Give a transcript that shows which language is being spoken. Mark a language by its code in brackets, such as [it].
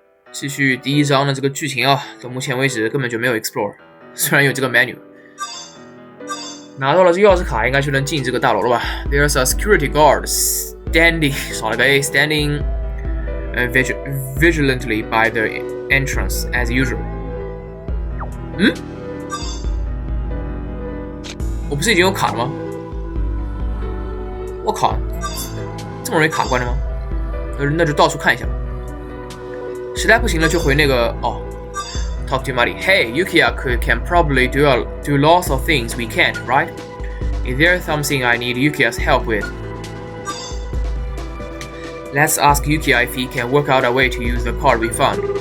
[zh] 继续第一章的这个剧情啊，到目前为止根本就没有 explore， 虽然有这个 menu。拿到了这钥匙卡，应该就能进这个大楼了吧 [en] ？There's a security guard standing， [zh] 少了个 [en] A standing vigilantly by the entrance as usual。 [zh] 我不是已经有卡了吗？我靠，这么容易卡关的吗？那就到处看一下吧。实在不行了就回那个 [en] Talk to Muddy. Hey, Yukiya can probably do lots of things we can't, right? Is there something I need Yukiya's help with? Let's ask Yukiya if he can work out a way to use the card we found.